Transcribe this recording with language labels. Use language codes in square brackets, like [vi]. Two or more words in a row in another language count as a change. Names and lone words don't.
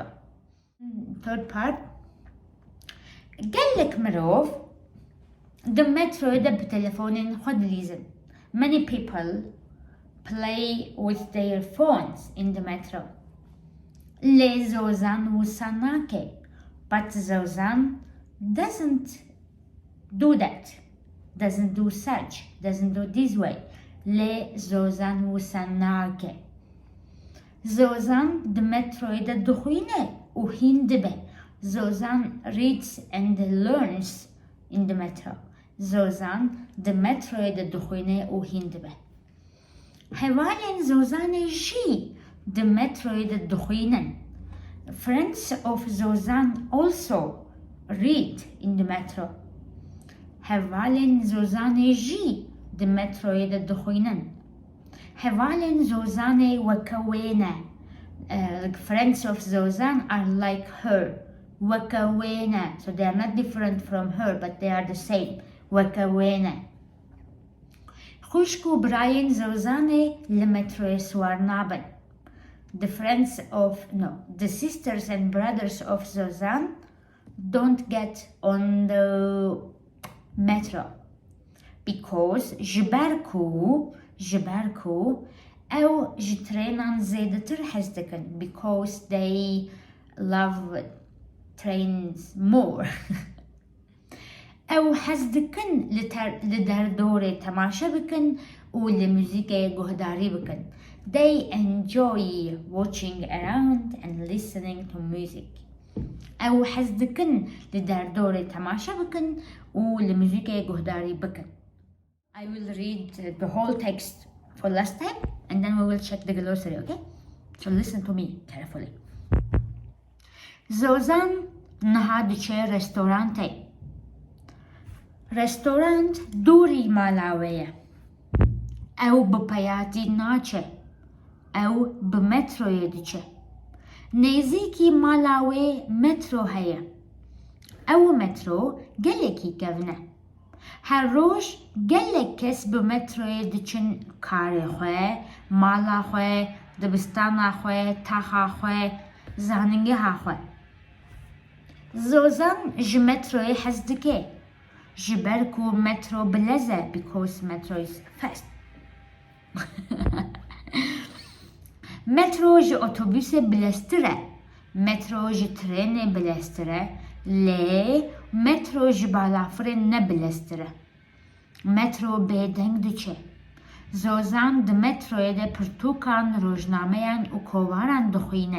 [en] Third part. [ku] قالك مروف د متروی ده بتلفون خود لیزن. [en] Many people play with their phones in the metro. [ku] Le زوزان و سناکه. [en] But زوزان doesn't do that, doesn't do such, doesn't do this way. [ku] Le زوزان و سناکه. زوزان د متروی ده دخوینه و هندبه. [en] زوزان reads and learns in the metro. [ku] زوزان د متروی ده دخوینه و هندبه. حوالین زوزان جی د متروی ده دخوینن. [en] Friends of زوزان also read in the metro. [ku] حوالین زوزان جی د متروی ده دخوینن. حوالین زوزان وکوینه. [en] Friends of زوزان are like her. [ku] وکوینه. [en] So they are not different from her, but they are the same. [ku] وکوینه. خوشکو براین زوزان لمتروی سوار نابن. [en] The sisters and brothers of Zozan don't get on the metro because [ku] جبركو أو جترينان زيدتر حزدكن [en] because they love trains more. [ku] أو حزدكن لدردوري تماشا بكن ولموسيقى جهداري بكن. [en] They enjoy watching around and listening to music. [ku] أو حزدكن لدردوري تماشا بكن ولموسيقى جهداري بكن. [en] I will read the whole text for last time and then we will check the glossary, okay? So listen to me carefully. [ku] زوزان نهادچه رستورانته. رستورانت دوری مالاویه. أو بپیاتی ناچه. أو بمترو يدچه. نيزيكي مالاوي مترو هيا. أو مترو قلكي كفنه. هر روش قلك كس بمترو يدچن كاري خواه، مالا خواه، دبستانا خواه، تاخا خواه، زاننگه خواه. زوزان جمترو يحزدكي. جبركو مترو بلزه [en] because metro is fast. [ku] مترو جي اتوبوس بلستره. مترو جي ترين بلستره. لي مترو جي بالافرين نبلستره. مترو بدنگ دچه. زوزان د مترو ده پرتوکان روزنامه‌ان و کواران دخوینه.